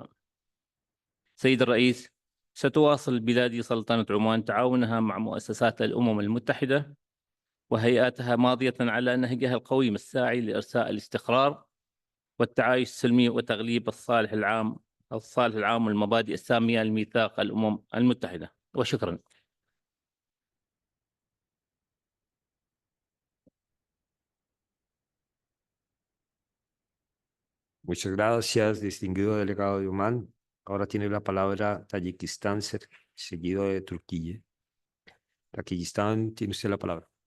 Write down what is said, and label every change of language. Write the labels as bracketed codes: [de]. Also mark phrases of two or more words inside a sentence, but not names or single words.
[ar] سيد الرئيس، ستواصل بلادي سلطنة عمان تعاونها مع مؤسسات الأمم المتحدة وهيئاتها، ماضية على نهجها القويم الساعي لإرساء الاستقرار والتعايش السلمي وتغليب الصالح العام والمبادئ السامية لميثاق الأمم المتحدة. وشكرا. [es] Muchas gracias, distinguido delegado de Omán. Ahora tiene la palabra Tayikistán, seguido de Turquía. Tayikistán, tiene usted la palabra.